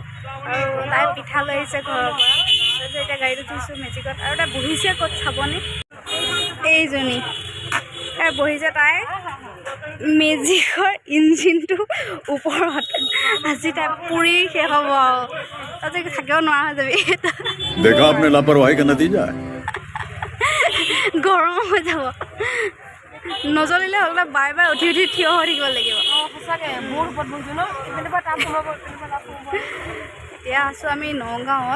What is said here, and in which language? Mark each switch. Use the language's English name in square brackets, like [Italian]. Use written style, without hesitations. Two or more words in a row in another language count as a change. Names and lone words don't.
[Assamese] আৰু তাই পিঠা লৈ আহিছে ঘৰৰ পৰা। তাৰপিছত এতিয়া গাড়ীত উঠিছোঁ মেজিকত। আৰু তাই বহিছে ক'ত চাবনে, এইজনী তাই বহিছে। তাই মেজিকৰ ইঞ্জিনটো ওপৰত আজি তাই পুৰি শেষ হ'ব আৰু তাতে থাকিব নোৱাৰা হৈ যাবি। [Hindi] देखा आपने लापरवाही का नतीजा है। [Assamese] গৰম হৈ যাব, নজ্বলিলে হ'লে বাৰে বাৰে উঠি উঠি থিয় হৈ থাকিব লাগিব। সঁচাকৈ মোৰ ওপৰত বহিছোঁ ন, এতিয়া আছোঁ আমি নগাঁৱত।